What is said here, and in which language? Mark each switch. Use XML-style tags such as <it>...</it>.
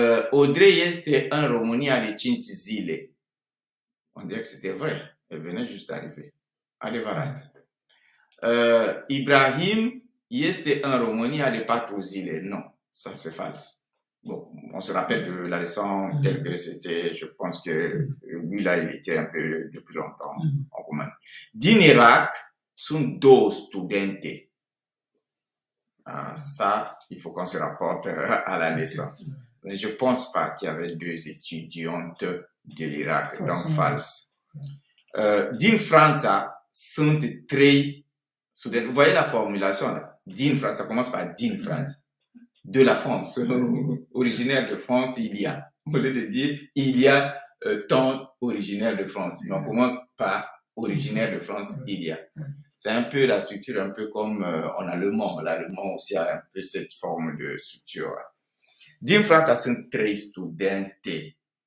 <ro>Audrey este în România de 5 zile.</ro> <fr>On dirait que c'était vrai. Elle venait juste d'arriver.</fr> <ro>Adevărat. Ibrahim este în România de 4 zile.</ro> <fr>Non, ça c'est fals. Bon, on se rappelle de la leçon telle que c'était, je pense que lui là, il était un peu depuis longtemps en Roumanie.</fr> <ro>Din Irak, sunt 2 studente.</ro> <fr>Ça, il faut qu'on se rapporte à la leçon. Mais je pense pas qu'il y avait 2 étudiantes de l'Irak, donc fals.</fr> <ro>Din Franța, sunt 3 studenti.</ro> <fr>Vous voyez la formulation là? Din France, ça commence par din France. De la France, originaire de France, il y a. Au lieu de dire, il y a tant originaire de France. Donc, on commence par originaire de France, il y a. C'est un peu la structure, un peu comme en allemand. L'allemand aussi a un peu cette forme de structure.</fr> <ro>Din Franța sunt 3 studente.</ro>